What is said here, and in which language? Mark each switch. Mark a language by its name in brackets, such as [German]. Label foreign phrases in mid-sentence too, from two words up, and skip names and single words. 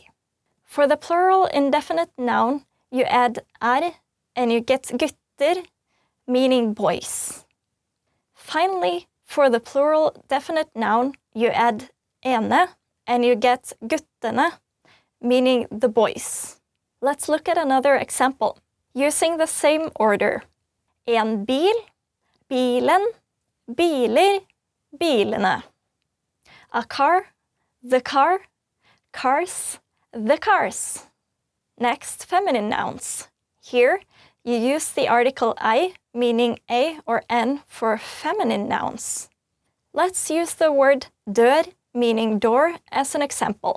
[English] For the plural indefinite noun, you add er and you get gutter, meaning boys. Finally, for the plural definite noun, you add ene and you get guttene, meaning the boys. Let's look at another example, using the same order. [Norwegian] En bil, bilen, biler, bilene. [English] A car, the car, cars, the cars. Next, feminine nouns. Here, you use the article I, meaning a or n, for feminine nouns. Let's use the word dør, meaning door, as an example.